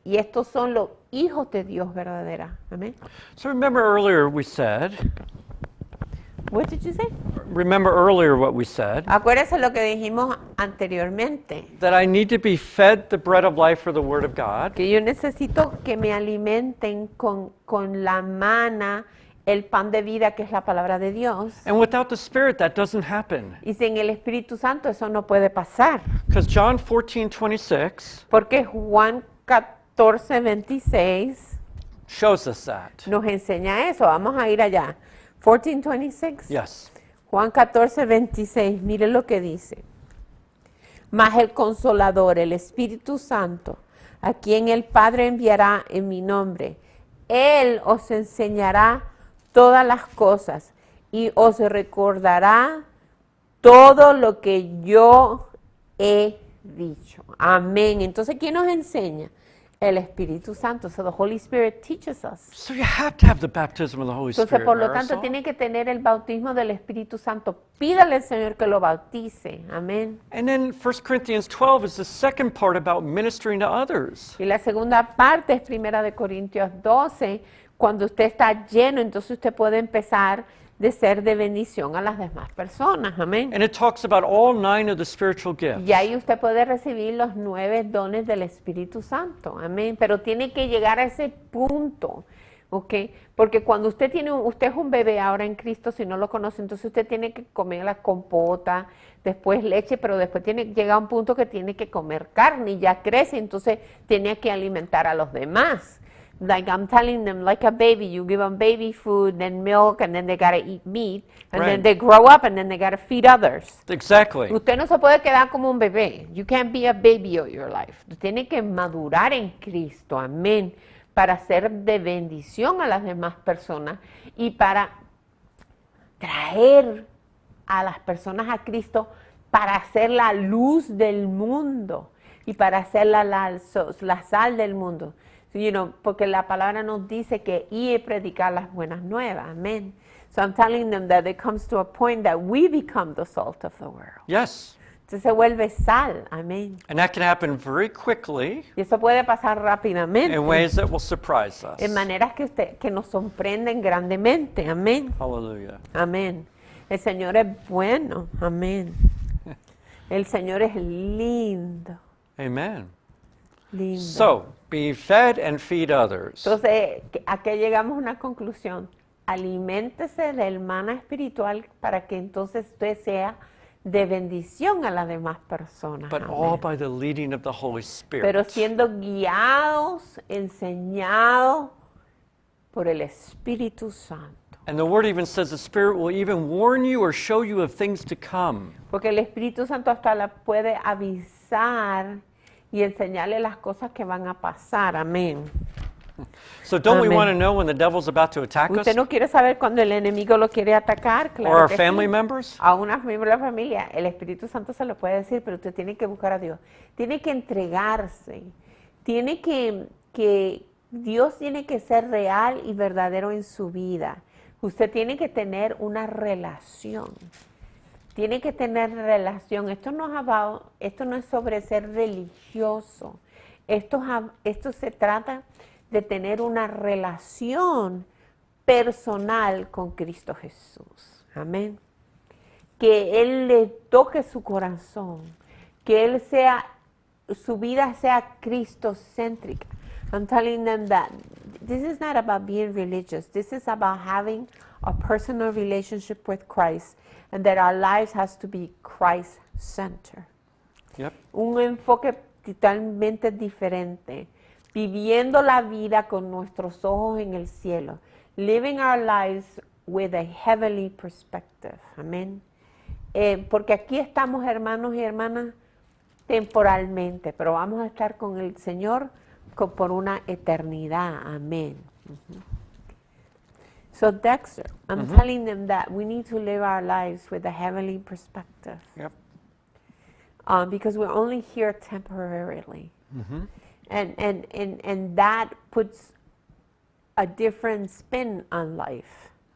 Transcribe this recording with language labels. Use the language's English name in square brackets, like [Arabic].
[Spanish] Y estos son los hijos de Dios verdadera. Amén. [English] So remember earlier we said, What did you say? remember earlier what we said, [Spanish] Acuérdese lo que dijimos anteriormente. [English] that I need to be fed the bread of life for the Word of God. [Spanish] Que yo necesito que me alimenten con la mana, el pan de vida que es la palabra de Dios. [English] And without the Spirit, that doesn't happen. [Spanish] Y sin el Espíritu Santo eso no puede pasar. [English] Because John 14:26 [Spanish] Porque Juan 14:26 [English] shows us that. [Spanish] nos enseña eso. Vamos a ir allá. 14:26. [English] Yes. [Spanish] Juan 14:26. Mire lo que dice. Mas el Consolador, el Espíritu Santo, a quien el Padre enviará en mi nombre, Él os enseñará todas las cosas y os recordará todo lo que yo he dicho. Amén. Entonces, ¿quién nos enseña? El Espíritu Santo. [English] So the Holy Spirit teaches us. So you have to have the baptism of the Holy [Spanish] Entonces, [English] Spirit. [Spanish] por lo tanto, Marisol. tiene que tener el bautismo del Espíritu Santo. Pídale al Señor que lo bautice. Amén. [English] And then 1 Corinthians 12 is the second part about ministering to others. [Spanish] Y la segunda parte es 1 Corintios 12. Cuando usted está lleno, entonces usted puede empezar de ser de bendición a las demás personas. Amén. [English] And it talks about all 9 of the spiritual gifts. [Spanish] Y ahí usted puede recibir los 9 dones del Espíritu Santo. Amén. Pero tiene que llegar a ese punto. ¿Ok? Porque cuando usted usted es un bebé ahora en Cristo, si no lo conoce, entonces usted tiene que comer la compota, después leche, pero después llega a un punto que tiene que comer carne y ya crece, entonces tiene que alimentar a los demás. [English] Like I'm telling them, like a baby, you give them baby food, then milk, and then they gotta eat meat, and then Right. they grow up, and then they gotta feed others. Exactly. [Spanish] Usted no se puede quedar como un bebé. [English] You can't be a baby all your life. [Spanish] Usted tiene que madurar en Cristo, amén, para ser de bendición a las demás personas y para traer a las personas a Cristo para hacer la luz del mundo y para hacer la sal del mundo. Porque la palabra nos dice que ir y predicar las buenas nuevas. Amén. [English] So I'm telling them that it comes to a point that we become the salt of the world. Yes. [Spanish] Entonces se vuelve sal. Amén. [English] And that can happen very quickly [Spanish] Y eso puede pasar rápidamente. [English] in ways that will surprise us. [Spanish] En maneras que nos sorprenden grandemente. Amén. [English] Hallelujah. [Spanish] Amén. El Señor es bueno. Amén. El Señor es lindo. [English] Amen. [Spanish] Lindo. [English] So, be fed and feed others. [Spanish] Entonces, ¿a qué llegamos a una conclusión? Aliméntese del maná espiritual para que entonces usted sea de bendición a las demás personas. [English] But [Spanish] Amén. [English] all by the leading of the Holy Spirit. [Spanish] Pero siendo guiados, enseñados por el Espíritu Santo. [English] And the Word even says the Spirit will even warn you or show you of things to come. [Spanish] Porque el Espíritu Santo hasta la puede avisar y enseñarle las cosas que van a pasar. Amén. [English] So don't we Amen. want to know when the devil's about to attack us? [Spanish] Usted no quiere saber cuando el enemigo lo quiere atacar, claro [English] Or our [Spanish] que [English] family [Spanish] sí. [English] members? [Spanish] A una miembro de la familia, el Espíritu Santo se lo puede decir, pero usted tiene que buscar a Dios. Tiene que entregarse. Tiene que Dios tiene que ser real y verdadero en su vida. Usted tiene que tener una relación. Tiene que tener relación. Esto no es sobre ser religioso. Esto se trata de tener una relación personal con Cristo Jesús. Amén. Que Él le toque su corazón. Que su vida sea cristocéntrica. [English] I'm telling them that this is not about being religious. This is about having a personal relationship with Christ. And that our lives has to be Christ-centered. Yep. [Spanish] Un enfoque totalmente diferente. Viviendo la vida con nuestros ojos en el cielo. [English] Living our lives with a heavenly perspective. [Spanish] Amén. Porque aquí estamos, hermanos y hermanas, temporalmente. Pero vamos a estar con el Señor por una eternidad. Amén. [English] So Dexter, I'm telling them that we need to live our lives with a heavenly perspective. Yep. Because we're only here temporarily. And that puts a different spin on life.